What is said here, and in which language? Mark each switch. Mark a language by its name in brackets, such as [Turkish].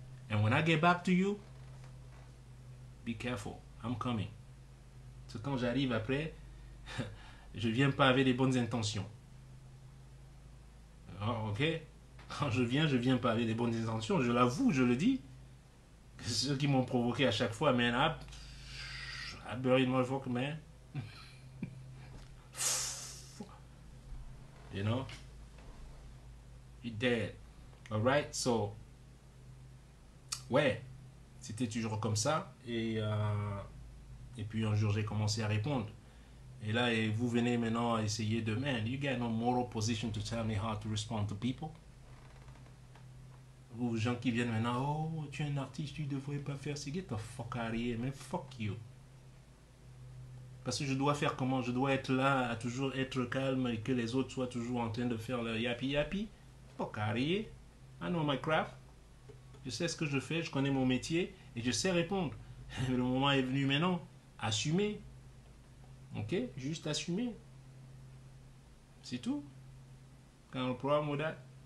[English] And when I get back to you, be careful, I'm coming. [French] C'est quand j'arrive après, je viens pas avec les bonnes intentions. Ok? Quand je viens pas avec les bonnes intentions, je l'avoue, je le dis. Ceux qui m'ont provoqué à chaque fois, man, [English] I buried my fuck, man. You know? You're dead. Alright? So, [French] ouais, c'était toujours comme ça. Et puis un jour, j'ai commencé à répondre. Et là, vous venez maintenant à essayer de, [English] man, you got no moral position to tell me how to respond to people. [French] Ou gens qui viennent maintenant, oh, tu es un artiste, tu ne devrais pas faire ça. [English] Get the fuck out of here, man, fuck you. [French] Parce que je dois faire comment? Je dois être là, à toujours être calme et que les autres soient toujours en train de faire le yapi. [English] Fuck out of here. I know my craft. [French] Je sais ce que je fais, je connais mon métier et je sais répondre. Le moment est venu maintenant. Assumer. Ok? Juste assumer. C'est tout. Quand le problème [English] with that.